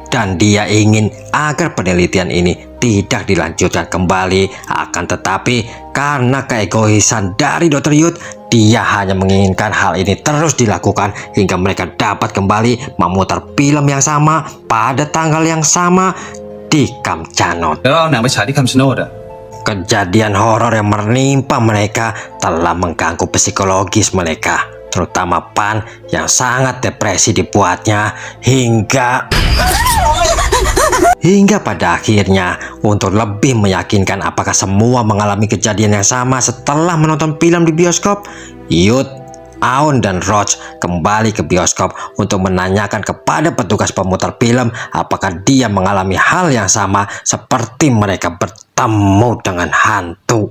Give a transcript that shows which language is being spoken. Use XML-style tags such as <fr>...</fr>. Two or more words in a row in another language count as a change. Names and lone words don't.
<id>Dan dia ingin agar penelitian ini tidak dilanjutkan kembali. Akan tetapi karena keegoisan dari Dr. Yud, dia hanya menginginkan hal ini terus dilakukan hingga mereka dapat kembali memutar film yang sama pada tanggal yang sama di Kamchanot.</id> <th>แล้วเอาหนังไปฉายที่คัมชโนดอะ</th> <id>Kejadian horor yang menimpa mereka telah mengganggu psikologis mereka, terutama Pan yang sangat depresi dibuatnya hingga pada akhirnya untuk lebih meyakinkan apakah semua mengalami kejadian yang sama setelah menonton film di bioskop, Yud, Aon dan Roach kembali ke bioskop untuk menanyakan kepada petugas pemutar film apakah dia mengalami hal yang sama seperti mereka bertemu dengan hantu.</id>